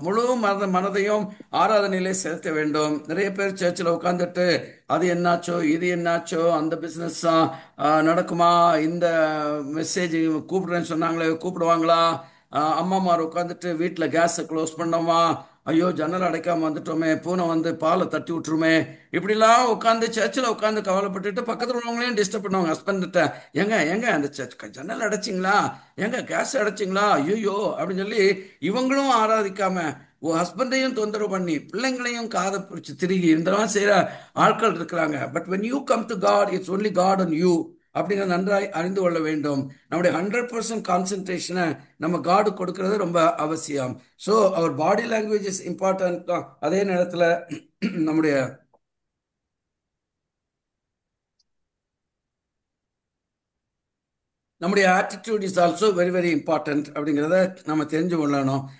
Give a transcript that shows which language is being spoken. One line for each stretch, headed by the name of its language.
Tamil: முழு மனதையும் ஆராதனையிலே செலுத்த வேண்டும். நிறைய பேர் சர்ச்சில் உட்காந்துட்டு அது என்னாச்சோ இது என்னாச்சோ, அந்த பிஸ்னஸ் நடக்குமா, இந்த மெசேஜ் கூப்பிடுறேன்னு சொன்னாங்களே கூப்பிடுவாங்களா, அம்மாமார் உட்காந்துட்டு வீட்டில் கேஸை க்ளோஸ் பண்ணோமா, ஐயோ ஜன்னல் அடைக்காம வந்துட்டோமே, பூனை வந்து பாலை தட்டி விட்டுருமே, இப்படிலாம் உட்காந்து சர்ச்சில் உட்காந்து கவலைப்பட்டுட்டு பக்கத்தில் உள்ளவங்களையும் டிஸ்டர்ப் பண்ணுவாங்க. ஹஸ்பண்ட்ட, எங்க எங்க அந்த ஜன்னல் அடைச்சிங்களா, எங்க கேஸ் அடைச்சிங்களா, ஐயோ அப்படின்னு சொல்லி இவங்களும் ஆராதிக்காம ஹஸ்பண்டையும் தொந்தரவு பண்ணி பிள்ளைங்களையும் காதை பிடிச்சி திருகி இதெல்லாம் செய்யற ஆட்கள் இருக்கிறாங்க.
English: but when you come to God, it's only God and you
Tamil: அப்படிங்கிறத நன்றாய் அறிந்து கொள்ள வேண்டும். நம்முடைய 100% கான்சென்ட்ரேஷனை நம்ம காடு கொடுக்கிறது ரொம்ப அவசியம்.
English: So அவர் body language is important தான்.
Tamil: அதே நேரத்தில் நம்முடைய நம்முடைய
English: attitude is also very very important
Tamil: அப்படிங்கிறத நம்ம தெரிஞ்சு கொள்ளணும்.